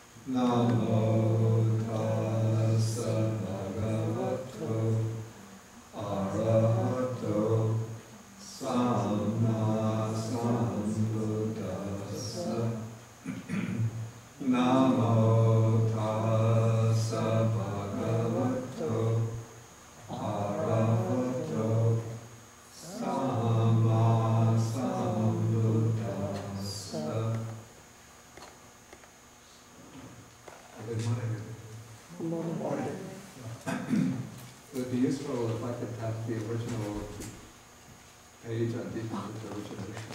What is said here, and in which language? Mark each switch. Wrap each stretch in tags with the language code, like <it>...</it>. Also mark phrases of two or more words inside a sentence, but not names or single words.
<pi>Namo tassa bhagavato arahato samma sambuddhassa. Namo tassa bhagavato arahato samma sambuddhassa.</pi> <en>Good morning. It would be useful if I could have the original page on Discourse Origination.</en>